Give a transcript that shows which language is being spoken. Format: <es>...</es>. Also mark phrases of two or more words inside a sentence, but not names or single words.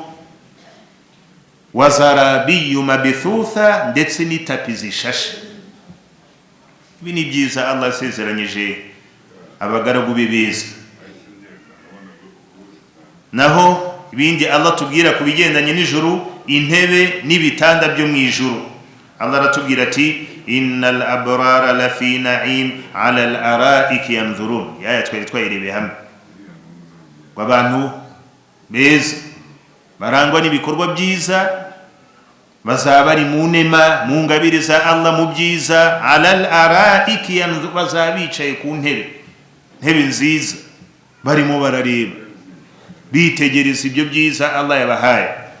<ar>وزرابي مبثوثة,</ar> <rw>ndetse n'itapi zishashe. Ibi ni byiza Allah asezeranyije abagaragu be beza. Naho ibindi Allah tubwira ku bigendanye n'ijuru, intebe n'ibitanda byo mu ijuru. Allah aratubwira ati</rw> <ar>إن الأبرار لفي نعيم على الأرائك ينظرون.</ar> <rw>Yaya twayirebe hamwe. Abantu beza barangwa n'ibikorwa byiza bazaba bari mu nema, mu ngabire za Allah, mu byiza.</rw> <ar>على الأرائك ينظرون,</ar> <rw>bazaba bicaye ku ntebe nziza, barimo barareba, bitegereza ibyo byiza Allah yabahaye.</rw>